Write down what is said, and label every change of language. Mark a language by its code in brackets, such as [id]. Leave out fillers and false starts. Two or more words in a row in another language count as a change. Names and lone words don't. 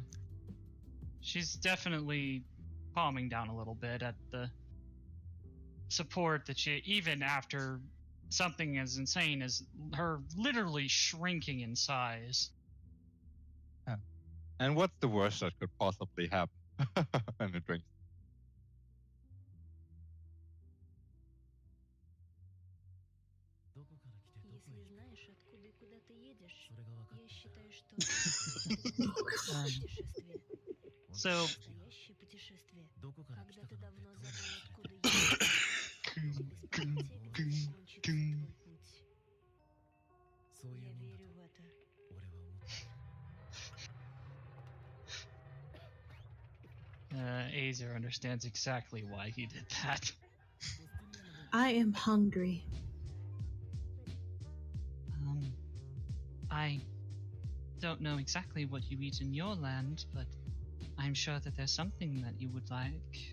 [en] She's definitely calming down a little bit at the support that she, even after something as insane as her literally shrinking in size. And what's the worst that could possibly happen? And it drinks. [ru] Если знаешь, откуда и куда ты едешь, [ja] それが分かっ [ru] я считаю, что это настоящее путешествие. [en] So, [ru] Настоящее путешествие. [ja] どこから来 [ru] Когда [ja] た [ru] ты [ja] かなんて [ru] давно [ja] 興味 [ru] забыл, [ja] ない [ru] откуда едешь, без понятия, когда закончится твой путь. [ja] そういう [ru] Я [ja] もんだ [ru] верю в это. [ja] と俺は思っている [en] Azer understands exactly why he did that. I am hungry. I don't know exactly what you eat in your land, but I'm sure that there's something that you would like.